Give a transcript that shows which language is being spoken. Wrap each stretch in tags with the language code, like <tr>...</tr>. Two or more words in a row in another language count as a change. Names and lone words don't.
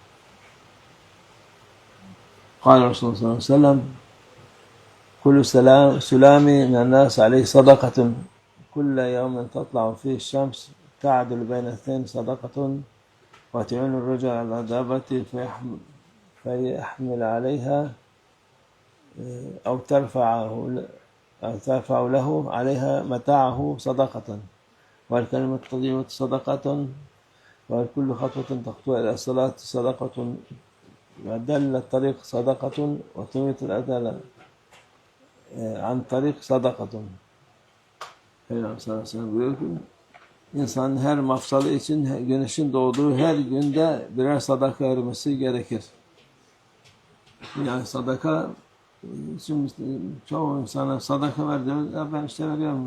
<ar>قال رسول الله صلى الله عليه وسلم كل سلامى من الناس عليه صدقة كل يوم تطلع فيه الشمس تعدل بين اثنين صدقة وتعين الرجل على دابته فيحمل عليها أو ترفع له عليها متاعه صدقة والكلمة الطيبة صدقة وكل خطوة تخطو إلى الصلاة صدقة ودل الطريق صدقة وتميت الأذى عن طريق صدقة.</ar> <tr>Peygamber</tr> <ar>صلى الله عليه وسلم</ar> <tr>buyuruyor ki insanın her mafsalı için güneşin doğduğu her günde birer sadaka vermesi gerekir. Yani sadaka, şimdi çoğu insana sadaka ver diyor. Ya ben işte veriyorum.</tr>